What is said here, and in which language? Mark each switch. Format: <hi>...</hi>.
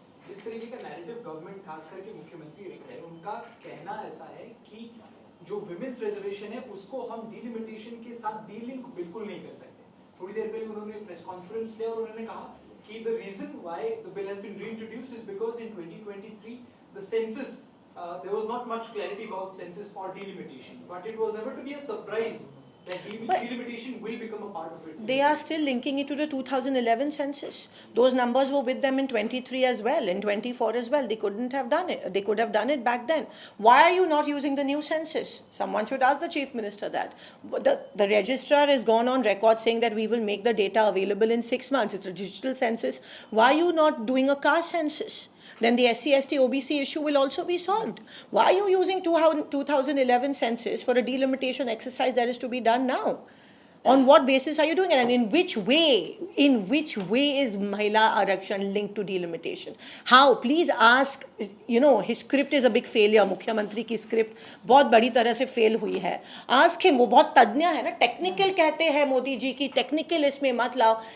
<hi>इस तरीके का नैरेटिव गवर्नमेंट खास करके मुख्यमंत्री रख रहे हैं, उनका कहना ऐसा है कि जो विमेंस रिजर्वेशन है उसको हम डिलिमिटेशन के साथ डीलिंक बिल्कुल नहीं कर सकते। थोड़ी देर पहले उन्होंने प्रेस कॉन्फ्रेंस लिया और उन्होंने कहा कि</hi> <en>The reason why the bill has been reintroduced is because in 2023 the census there was not much clarity about census for delimitation, but it was never to be a surprise that delimitation will become a part of it. They are still linking it to the 2011 census. Those numbers were with them in 23 as well, in 24 as well. They couldn't have done it. They could have done it back then. Why are you not using the new census? Someone should ask the chief minister that. The registrar has gone on record saying that we will make the data available in 6 months. It's a digital census. Why are you not doing a caste census? Then the SC, ST, OBC issue will also be solved. Why are you using 2011 census for a delimitation exercise that is to be done now? On what basis are you doing it? And in which way is Mahila Arakshan linked to delimitation? How? Please ask, his script is a big failure.</en> <hi>मुख्यमंत्री की script बहुत बड़ी तरह से fail हुई है.</hi> <en>Ask him,</en> <hi>वो बहुत तज्ञ है ना, टेक्निकल कहते हैं मोदी जी की, टेक्निकल इसमें मत लाओ.</hi>